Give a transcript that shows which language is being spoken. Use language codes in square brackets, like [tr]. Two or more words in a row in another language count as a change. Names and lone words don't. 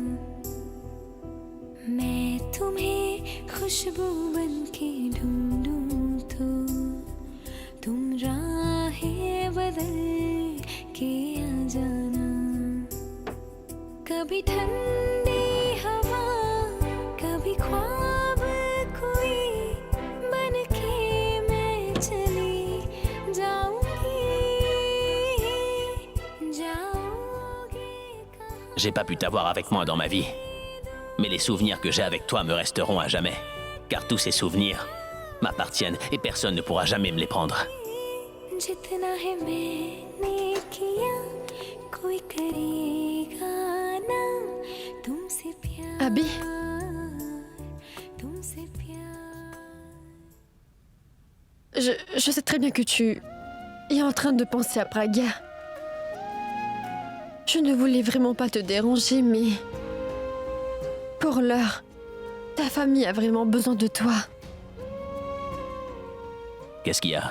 [hi] मैं तुम्हें खुशबू बनके ढूंढूं तो तुम राहें बदल के आ जाना कभी ठंडी हवा कभी ख्वाब कोई बन के मैं चली जाऊंगी [fr] J'ai pas pu t'avoir avec moi dans ma vie. Mais les souvenirs que j'ai avec toi me resteront à jamais. Car tous ces souvenirs m'appartiennent et personne ne pourra jamais me les prendre. [hi] जितना है मैंने किया कोई करेगा ना तुमसे प्यार Abby, तुमसे प्यार [fr] je sais très bien que tu es en train de penser à Praga. Je ne voulais vraiment pas te déranger, mais pour l'heure, ta famille a vraiment besoin de toi. Qu'est-ce qu'il y a?